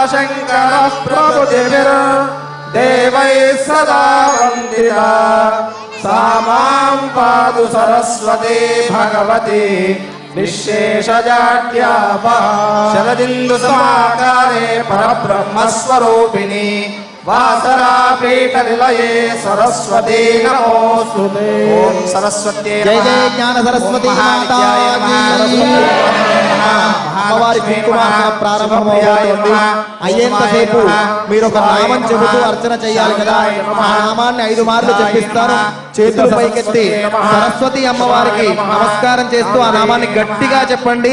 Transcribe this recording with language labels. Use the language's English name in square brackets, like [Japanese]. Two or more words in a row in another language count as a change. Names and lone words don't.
[Sanskrit] ब्रह्माच्युतशङ्करः प्रभृतिभिर्देवैः सदा वन्दिता सा मां पातु सरस्वती भगवती निःशेषजाड्यापः शरदिन्दुसमाकारे परब्रह्मस्वरूपिणी वासरापीठनिलये सरस्वती नमोस्तुते। ओम सरस्वत्यै [Hindi] जय जय ज्ञान सरस्वती माता [Telugu] అమ్మవారి కుంకుమార్చన ప్రారంభమవుతుంది. అయ్యేంతసేపు మీరు ఒక నామం చెబుతూ అర్చన చేయాలి కదా. ఆ నామాన్ని 5 మార్లు చెప్పిస్తాను. చేతులు పైకెత్తి సరస్వతి అమ్మవారికి నమస్కారం చేస్తూ ఆ నామాన్ని గట్టిగా చెప్పండి.